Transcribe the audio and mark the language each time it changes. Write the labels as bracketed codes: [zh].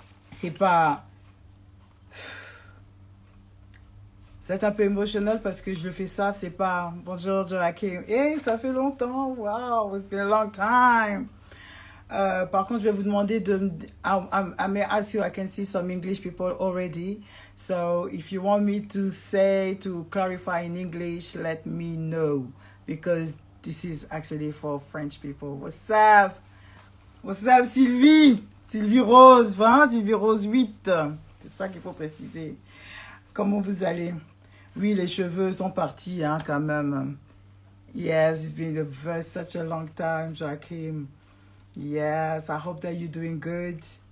[fr] C'est pas... C'est un peu émotionnel parce que je fais ça, c'est pas... Bonjour Joachim. [en] Hey, [fr] ça fait longtemps. [en] Wow, it's been a long time. [fr] Par contre, je vais vous demander de... [en] I may ask you, I can see some English people already. So, if you want me to clarify in English, let me know. Because this is actually for French people. What's up? What's up, Sylvie? Sylvie Rose, 20, Sylvie Rose 8. [fr] C'est ça qu'il faut préciser. Comment vous allez? Oui, les cheveux sont partis, hein, quand même. [en] Yes, it's been such a long time, Joachim. Yes, I hope that you're doing good.